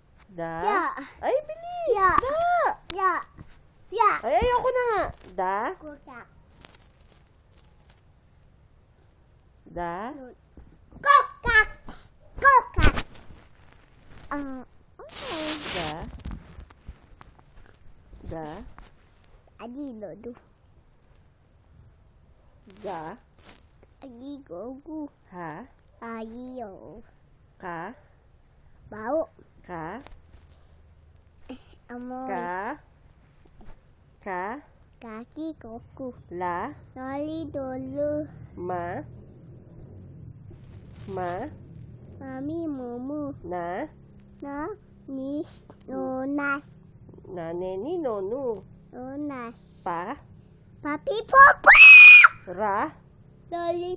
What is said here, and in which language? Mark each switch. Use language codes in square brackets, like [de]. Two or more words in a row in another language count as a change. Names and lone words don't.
[tl] Da? Ya. Ay, bilis! Ya. Da! Ya. Ya. Ay, ayoko na nga. Da? Kutak. Da? Kokak. Kokak. Okay. Da? Da? Adi lodo. Da? Adi gogu. Ha? Adi yo. Ka? Bau. Ka? Amoy. Ka? Ka? Kaki koku. La? Loli dulu. Ma? Ma? Mami mumu. Na? Na. Nis. Nonas. Na neni nonu? Nonas. Pa? Papi popo. Ra? Loli.